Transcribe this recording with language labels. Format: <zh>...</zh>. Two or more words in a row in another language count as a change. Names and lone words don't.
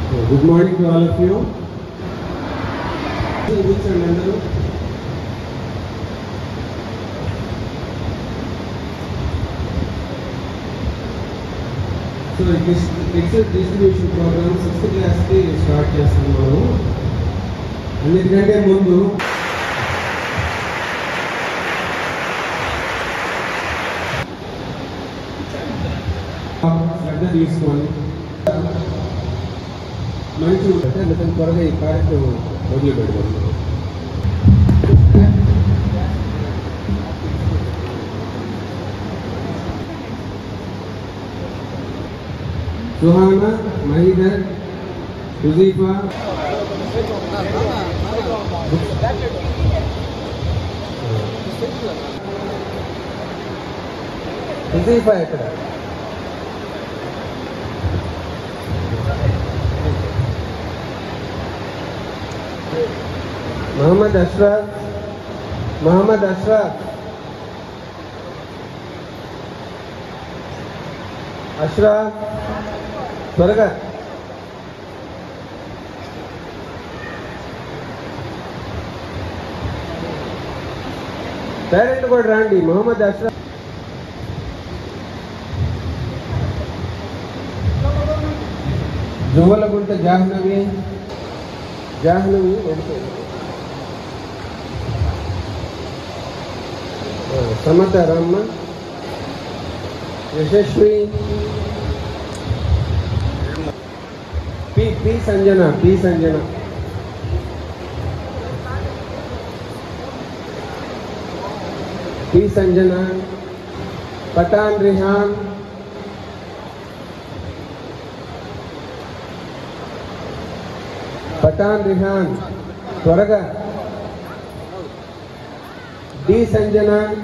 <en>Good morning to all of you. So this exit distribution program 6th class ki start చేస్తున్నాము.</en> <te>అన్నిటికంటే ముందు శ్రద్ధ తీసుకోండి. మంచి అంటే త్వరగా ఈ కార్యక్రమం మొదలు పెడదాం. सुहाना, महिदर, हुज़ैफा, हुज़ैफा ఎక్కడ? मोहम्मद अशरफ త్వరగా పేరెంట్ కూడా రండి. మొహమ్మద్ అష్రఫ్, జువ్వలగుంట జాహ్నవి సమత రహమాన్, యశస్వి, पी संजना पठान रिहान त्वरगा डी संजना</te>